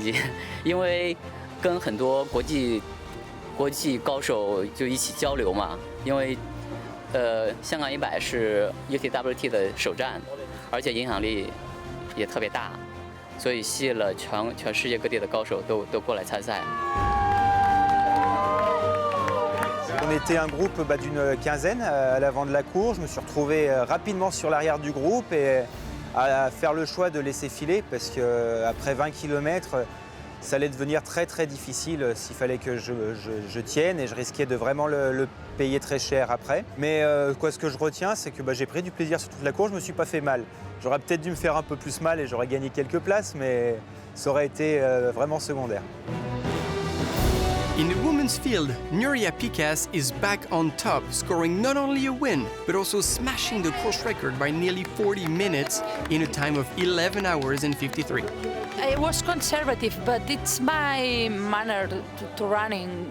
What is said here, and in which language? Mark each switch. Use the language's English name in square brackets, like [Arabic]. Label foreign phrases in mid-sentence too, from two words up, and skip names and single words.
[Chinese] 激，因为跟很多国际高手就一起交流嘛。因为香港100是 UTWT 的首站，而且影响力也特别大，所以吸引了全世界各地的高手都过来参赛。 [French] On était un groupe d'une quinzaine à l'avant de la course. Je me suis retrouvé rapidement sur l'arrière du groupe et à faire le choix de laisser filer parce qu'après 20 km, ça allait devenir très difficile s'il fallait que je tienne et je risquais de vraiment le payer très cher après. Mais ce que je retiens, c'est que j'ai pris du plaisir sur toute la course, je ne me suis pas fait mal. J'aurais peut-être dû me faire un peu plus mal et j'aurais gagné quelques places, mais ça aurait été vraiment secondaire. [English] In the women's field, Nuria Picas is back on top, scoring not only a win, but also smashing the course record by nearly 40 minutes in a time of 11 hours and 53. I was conservative, but it's my manner to running.